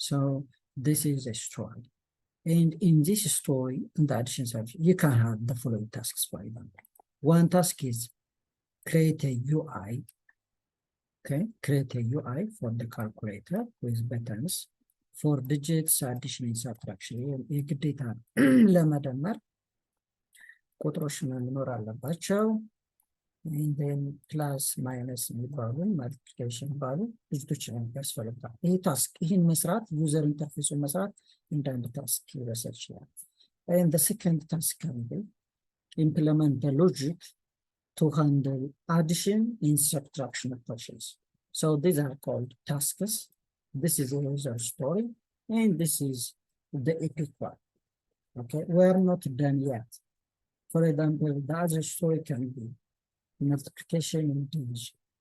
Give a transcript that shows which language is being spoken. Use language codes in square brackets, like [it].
[en] So this is a story. And in this story, in the addition section, you can have the following tasks, for example. One task is create a UI. Okay, create a UI for the calculator with buttons for digits, addition and subtraction. [am] የግዴታ ለመደመር ቁጥሮች መኖር አለባቸው። [en] And then plus minus [am] የሚባሉ multiplication የሚባሉ ድጅቶች ያስፈልጋል። ይህ ታስክ ይህን መስራት ዩዘር ኢንተርፌሱን መስራት እንደ አንድ ታስክ ሊወሰድ ይችላል። [en] And the second task can be implement the logic to handle addition and subtraction operations. So these are called tasks. This is a user story, and this is the epic one. Okay, we're not done yet. For example, the other story can be multiplication and division.